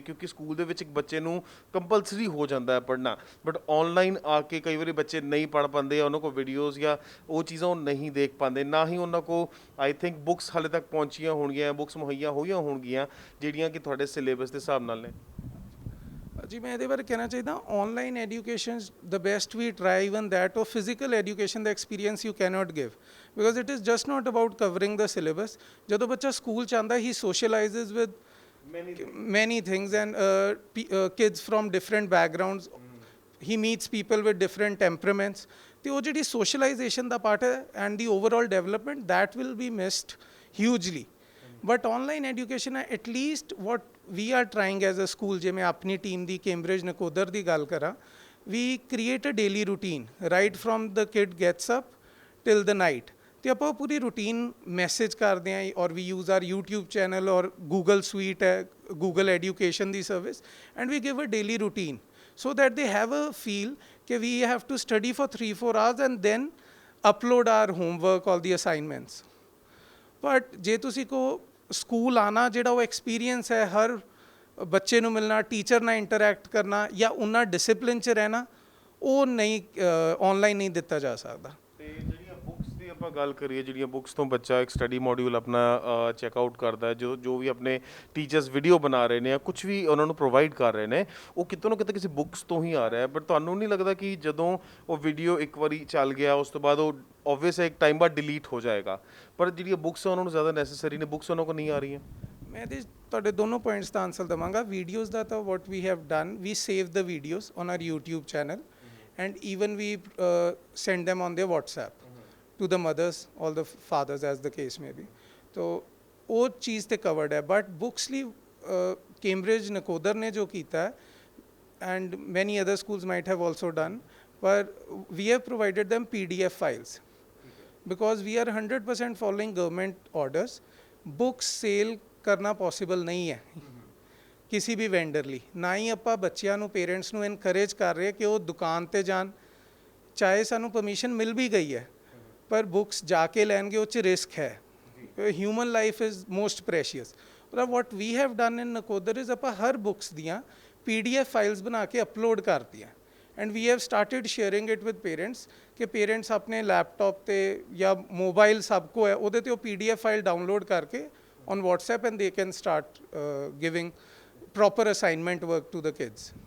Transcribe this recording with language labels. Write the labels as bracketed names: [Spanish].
[Punjabi] ਕਿਉਂਕਿ ਸਕੂਲ ਦੇ ਵਿੱਚ ਇੱਕ ਬੱਚੇ ਨੂੰ ਕੰਪਲਸਰੀ ਹੋ ਜਾਂਦਾ ਹੈ ਪੜ੍ਹਨਾ, ਬਟ ਆਨਲਾਈਨ ਆ ਕੇ ਕਈ ਵਾਰੀ ਬੱਚੇ ਨਹੀਂ ਪੜ੍ਹ ਪਾਉਂਦੇ, ਉਹਨਾਂ ਕੋਲ ਵੀਡੀਓਜ਼ ਜਾਂ ਉਹ ਚੀਜ਼ਾਂ ਉਹ ਨਹੀਂ ਦੇਖ ਪਾਉਂਦੇ, ਨਾ ਹੀ ਉਹਨਾਂ ਕੋਲ [English] I think [Punjabi] ਬੁੱਕਸ ਹਾਲੇ ਤੱਕ ਪਹੁੰਚੀਆਂ ਹੋਣਗੀਆਂ, ਬੁੱਕਸ ਮੁਹੱਈਆ ਹੋਈਆਂ ਹੋਣਗੀਆਂ ਜਿਹੜੀਆਂ ਕਿ ਤੁਹਾਡੇ ਸਿਲੇਬਸ ਦੇ ਹਿਸਾਬ ਨਾਲ ਨੇ। ਜੀ ਮੈਂ ਇਹਦੇ ਬਾਰੇ ਕਹਿਣਾ ਚਾਹੀਦਾ, [English] Online education the best we try even that, ਔਰ physical education ਦਾ experience you cannot give because it is just not about covering the syllabus. [Punjabi] ਜਦੋਂ ਬੱਚਾ ਸਕੂਲ 'ਚ ਆਉਂਦਾ ਹੀ [English] socialises with many things and kids from different backgrounds, he meets people with different temperaments, [Punjabi] ਤੇ ਉਹ ਜਿਹੜੀ [English] socialization ਦਾ part ਹੈ and the overall development that will be missed hugely. But online education ਹੈ, at least what we are trying as a school, [Punjabi] ਜੇ ਮੈਂ ਆਪਣੀ team ਦੀ Cambridge Nakodar ਦੀ ਗੱਲ ਕਰਾਂ, [English] we create a daily routine right from the kid gets up till the night, [Punjabi] ਤੇ ਆਪਾਂ ਪੂਰੀ routine message ਕਰਦੇ ਹਾਂ [English] ਔਰ we use our YouTube channel ਔਰ Google Suite ਹੈ, Google Education ਦੀ service, and we give a daily routine so that they have a feel ਕਿ we have to study for 3-4 hours and then upload our homework, all the assignments. [Punjabi] But ਜੇ ਤੁਸੀਂ ਕੋ school ਆਉਣਾ ਜਿਹੜਾ ਉਹ experience ਹੈ, ਹਰ ਬੱਚੇ ਨੂੰ ਮਿਲਣਾ, ਟੀਚਰ ਨਾਲ ਇੰਟਰੈਕਟ ਕਰਨਾ ਜਾਂ ਉਹਨਾਂ ਡਿਸਿਪਲਿਨ 'ਚ ਰਹਿਣਾ, ਉਹ ਨਹੀਂ ਆਨਲਾਈਨ ਨਹੀਂ ਦਿੱਤਾ ਜਾ ਸਕਦਾ। ਤੇ ਜਿਹੜੀਆਂ ਬੁੱਕਸ ਦੀ ਆਪਾਂ ਗੱਲ ਕਰੀਏ, ਜਿਹੜੀਆਂ ਬੁੱਕਸ ਤੋਂ ਬੱਚਾ ਇੱਕ ਸਟੱਡੀ ਮੋਡਿਊਲ ਆਪਣਾ ਚੈੱਕਆਊਟ ਕਰਦਾ ਹੈ, ਜੋ ਵੀ ਆਪਣੇ ਟੀਚਰਸ ਵੀਡੀਓ ਬਣਾ ਰਹੇ ਨੇ ਜਾਂ ਕੁਝ ਵੀ ਉਹਨਾਂ ਨੂੰ ਪ੍ਰੋਵਾਈਡ ਕਰ ਰਹੇ ਨੇ, ਉਹ ਕਿਤੋਂ ਨਾ ਕਿਤੇ ਕਿਸੇ ਬੁੱਕਸ ਤੋਂ ਹੀ ਆ ਰਿਹਾ ਹੈ। ਬਟ ਤੁਹਾਨੂੰ ਨਹੀਂ ਲੱਗਦਾ ਕਿ ਜਦੋਂ ਉਹ ਵੀਡੀਓ ਇੱਕ ਵਾਰੀ ਚੱਲ ਗਿਆ ਉਸ ਤੋਂ ਬਾਅਦ ਉਹ ਓਬਵੀਅਸ ਇੱਕ ਟਾਈਮ ਬਾਅਦ ਡਿਲੀਟ ਹੋ ਜਾਏਗਾ, ਪਰ ਜਿਹੜੀਆਂ ਬੁੱਕਸ ਉਹਨਾਂ ਨੂੰ ਜ਼ਿਆਦਾ ਨੈਸੈਸਰੀ ਨੇ, ਬੁੱਕਸ ਉਹਨਾਂ ਕੋਲ ਨਹੀਂ ਆ ਰਹੀਆਂ? ਮੈਂ ਇਹਦੇ ਤੁਹਾਡੇ ਦੋਨੋਂ ਪੁਆਇੰਟਸ ਦਾ ਆਨਸਰ ਦੇਵਾਂਗਾ। ਵੀਡੀਓਜ਼ ਦਾ ਤਾਂ [English] What we have done, we save the videos on our YouTube channel and even we send them on their WhatsApp to the mothers, all the fathers as the case may be. [Punjabi] तो वो चीज़ ते [English] covered है, but books ਲਈ Cambridge [Punjabi] Nakodar ਨੇ ਜੋ ਕੀਤਾ ਹੈ [English] and many other schools might have also done, but we have provided them PDF files because we are 100% following government orders. [Punjabi] Books sale ਕਰਨਾ possible ਨਹੀਂ ਹੈ ਕਿਸੇ ਵੀ ਵੈਂਡਰ ਲਈ, ਨਾ ਹੀ ਆਪਾਂ ਬੱਚਿਆਂ ਨੂੰ, ਪੇਰੈਂਟਸ ਨੂੰ ਇਨਕਰੇਜ ਕਰ ਰਹੇ ਕਿ ਉਹ ਦੁਕਾਨ 'ਤੇ ਜਾਣ, ਚਾਹੇ ਸਾਨੂੰ ਪਰਮਿਸ਼ਨ ਮਿਲ ਵੀ ਗਈ ਹੈ ਪਰ ਬੁੱਕਸ ਜਾ ਕੇ ਲੈਣਗੇ, ਉਹ 'ਚ ਰਿਸਕ ਹੈ। [English] Human life is most precious. ਪਰ what we have done in Nakodar is [Punjabi] ਆਪਾਂ ਹਰ ਬੁੱਕਸ ਦੀਆਂ PDF ਫਾਈਲਸ ਬਣਾ ਕੇ ਅਪਲੋਡ ਕਰਤੀਆਂ [English] and we have started sharing it with parents [Punjabi] ਕਿ ਪੇਰੈਂਟਸ ਆਪਣੇ ਲੈਪਟਾਪ 'ਤੇ ਜਾਂ ਮੋਬਾਈਲ ਸਭ ਕੋ ਹੈ, ਉਹਦੇ 'ਤੇ ਉਹ PDF ਫਾਈਲ ਡਾਊਨਲੋਡ ਕਰਕੇ [English] on WhatsApp and they can start giving proper assignment work to the kids.